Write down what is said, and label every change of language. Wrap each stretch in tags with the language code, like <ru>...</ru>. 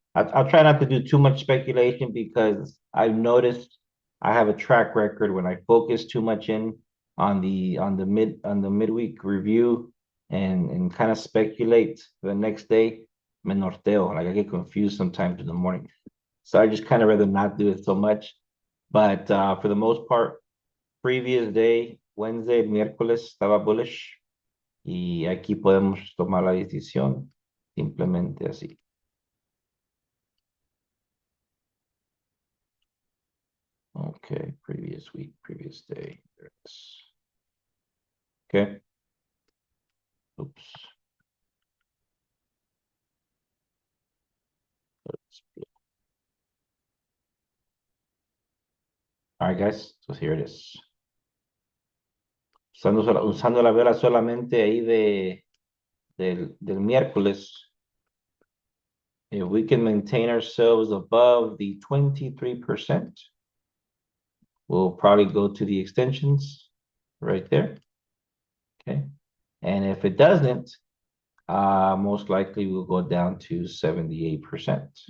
<en>I'll try not to do too much speculation because I've noticed I have a track record when I focus too much in on the midweek review and kind of speculate the next day.</en> <es>Me norteo,</es> <en>like I get confused sometimes in the morning. So I just kind of rather not do it so much. But for the most part, previous day, Wednesday,</en> <es>miércoles, estaba bullish y aquí podemos tomar la decisión simplemente así.</es> <en>Okay, previous week, previous day. There it is. Okay. Oops. All right, guys. So here it is.</en> <es>Usando la vela solamente ahí del miércoles.</es> <en>If we can maintain ourselves above the 23%, we'll probably go to the extensions right there. Okay. And if it doesn't, most likely we'll go down to 78%.</en>